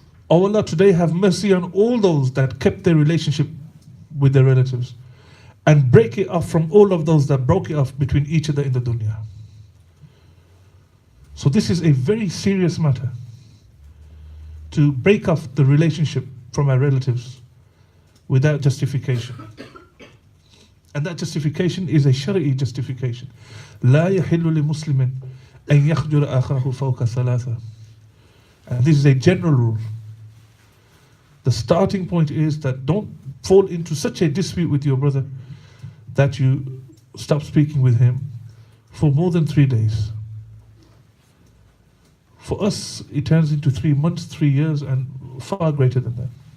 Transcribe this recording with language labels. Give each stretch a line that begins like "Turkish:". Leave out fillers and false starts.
English: Oh Allah, today have mercy on all those that kept their relationship with their relatives and break it off from all of those that broke it off between each other in the dunya. So this is a very serious matter, to break off the relationship from our relatives without justification. And that justification is a shari'i justification.
Arabic: لا يحل لمسلم أن يخجر أخاه فوق ثلاثة.
English: And this is a general rule. The starting point is that don't fall into such a dispute with your brother that you stop speaking with him for more than 3 days. For us, it turns into 3 months, 3 years, and far greater than that.